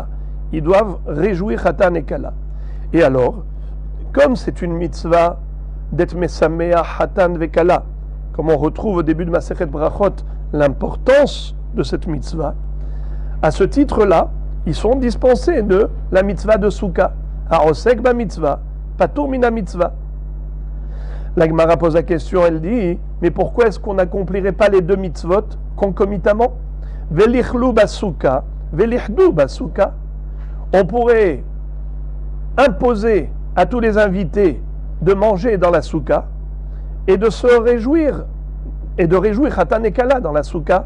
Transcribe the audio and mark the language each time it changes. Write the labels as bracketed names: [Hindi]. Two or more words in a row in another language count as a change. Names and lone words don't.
[French] Ils doivent réjouir Hatan et Kala. Et alors, comme c'est une mitzvah d'être [Hebrew] משמח חתן וכלה, [French] comme on retrouve au début de Masechet Brachot l'importance de cette mitzvah, à ce titre-là, ils sont dispensés de la mitzvah de Souka. [Hebrew] העוסק במצוה, פטור מן המצוה. [French] La Gemara pose la question, elle dit, mais pourquoi est-ce qu'on n'accomplirait pas les 2 mitzvot concomitamment? [Hebrew] וליכלו בסוכה, וליחדו בסוכה. [French] On pourrait imposer à tous les invités de manger dans la souka et de se réjouir, et de réjouir Hatan et Kala dans la souka.